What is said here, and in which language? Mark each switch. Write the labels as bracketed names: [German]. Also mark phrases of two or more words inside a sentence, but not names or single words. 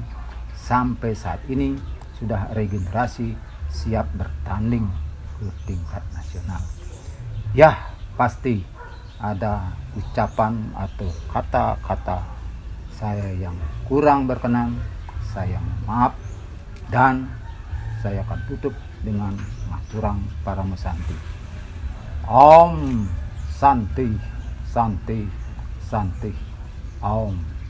[Indonesian] Sampai saat ini sudah regenerasi, siap bertanding ke tingkat nasional. Ya, pasti ada ucapan atau kata-kata saya yang kurang berkenan, saya maaf, dan saya akan tutup dengan [Balinese] ngaturang para mesanti. [Sanskrit] Om Santi Santi Santi Om.